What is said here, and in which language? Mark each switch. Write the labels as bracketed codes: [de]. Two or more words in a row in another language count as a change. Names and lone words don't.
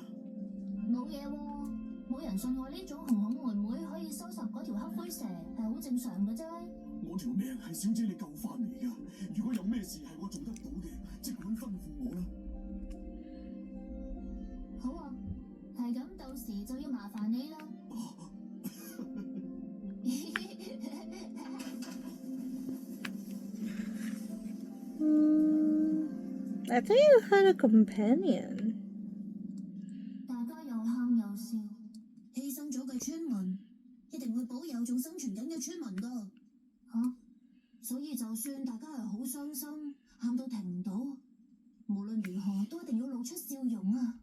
[yue] 冇嘢喎，冇人信我呢種紅紅妹妹可以收拾嗰條黑灰蛇，係好正常嘅啫。我條命係小姐你救翻嚟㗎，如果有咩事係我做得到嘅，即管吩咐我啦。好啊，係咁，到時就要麻煩你啦。 [en] I thought you had a companion. [yue] 大家又喊又笑，犧牲咗嘅村民一定會保有仲生存緊嘅村民㗎。所以就算大家係好傷心，喊到停唔到，無論如何都一定要露出笑容啊！